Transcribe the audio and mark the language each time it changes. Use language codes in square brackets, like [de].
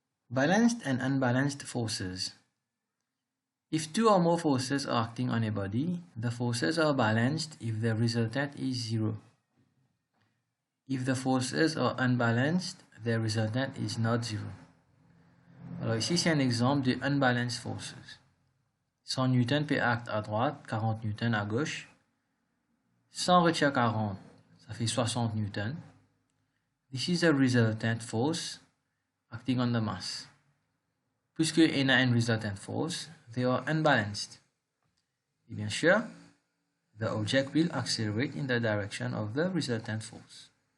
[en] Balanced and unbalanced forces. If two or more forces are acting on a body, the forces are balanced if the resultant is zero. If the forces are unbalanced, the resultant is not zero. [fr] Alors ici, c'est un exemple de [en] unbalanced forces. [fr] 100 newtons per acte à droite, 40 newtons à gauche. 100 retire 40, ça fait 60 newtons. [en] This is a resultant force acting on the mass. [fr] Puisque n a une [en] resultant force, they are unbalanced. [fr] Et bien sûr, [en] the object will accelerate in the direction of the resultant force.